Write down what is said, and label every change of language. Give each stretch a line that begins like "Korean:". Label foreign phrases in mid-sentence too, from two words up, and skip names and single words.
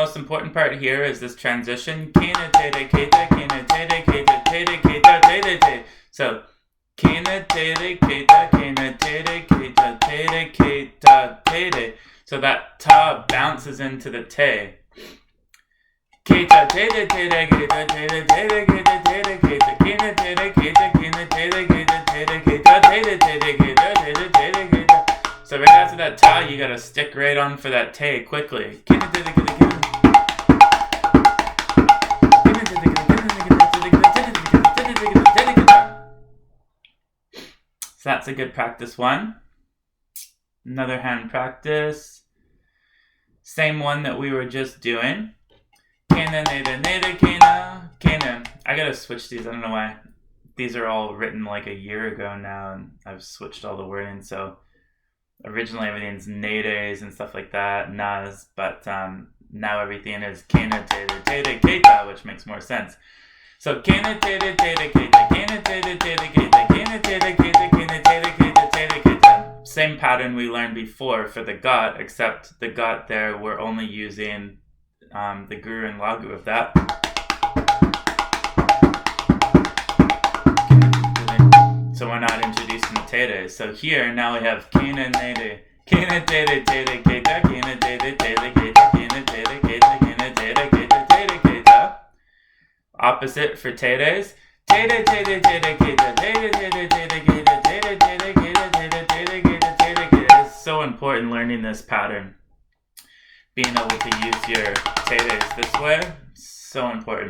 English: important part here is this transition. Kene, tere, keta, kene, tere, keta, tere, keta, tere, tere. So, kene, tere, keta, kene, tere, keta, tere, keta, tere. So that ta bounces into the te. Keta, tere, tere, keta, tere, tere, keta, tere, keta, kene, tere, keta, kene, tere, keta, tere, keta, tere, tere, keta, tere, tere, keta. So right after that ta, you gotta stick right on for that te quickly. Kene, tere, keta, kene. So that's a good practice one. Another hand practice. Same one that we were just doing. Kene, nede, nede, kene, kene. I gotta switch these, I don't know why. These are all written like a year ago now, and I've switched all the wording, so originally everything's nedes and stuff like that, nas, but now everything is kene, tere, tere, keta, which makes more sense. So kene, tere, tere, keta, kene, tere, tere, keta, kene, tere, keta, kene, tere, keta, tere, keta. Same pattern we learned before for the got, except the got there we're only using the guru and lagu of that. So we're not introducing the tere. So here now we have kene, nede, kene, tere, tere, keta, kene, tere, tere, keta, kene, tere, keta, kene, tere, keta, tere, keta. Opposite for teres. Tere, tere, tere, keta, tere, tere, tere, keta, tere, tere, keta, tere, tere, keta, tere, keta. It's so important learning this pattern. Being able to use your teres this way, so important.